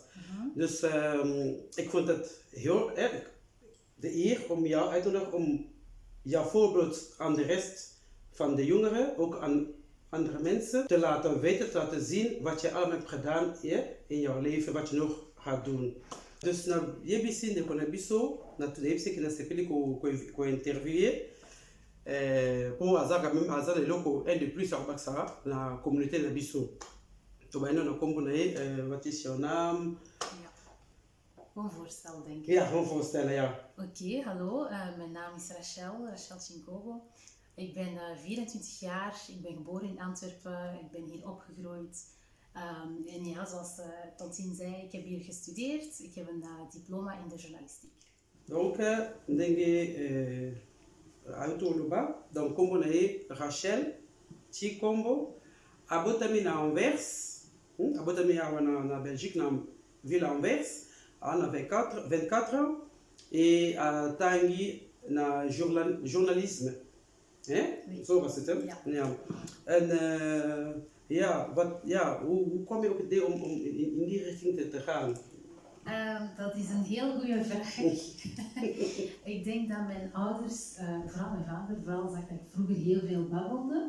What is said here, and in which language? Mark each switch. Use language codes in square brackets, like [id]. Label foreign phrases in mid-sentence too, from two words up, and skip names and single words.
[nl] Dus ik vond het heel erg de eer om jou uit te nodigen, om jouw voorbeeld aan de rest van de jongeren, ook aan andere mensen, te laten weten, te laten zien wat je allemaal hebt gedaan in jouw leven, wat je nog gaat doen. [ln] Dus na yebisi ndeko na biso na tuyebisi ki na sepeli ko interviewer pour azaka même azala eloko [fr] un de plus [ln] akobakisaka na communauté na biso. Tobayina na kombo na ye [nl] wat is jouw naam? Gewoon voorstel, denk ik. Ja, gewoon voorstellen, ja. Oké, hallo. Mijn naam is Rachel Chinkogo. Ik ben 24 jaar, ik ben geboren in Antwerpen, ik ben hier opgegroeid. En ja, zoals Tantine zei, ik heb hier gestudeerd. Ik heb een diploma in de journalistiek. [ln] Donc, ndenge autoloba, donc kombo na ye Rachel Chikombo, abotami na Anvers, abotami awa na Belgique, na ville Anvers, na 24 ans, et tangi na journalisme. [fr] Oui. [nl] Zo was het, hè? Ja. Ja. En hoe kwam je op het idee om in die richting te gaan? Dat is een heel goede vraag. Ik denk dat mijn ouders, vooral mijn vader, vooral zag dat ik vroeger heel veel babbelde.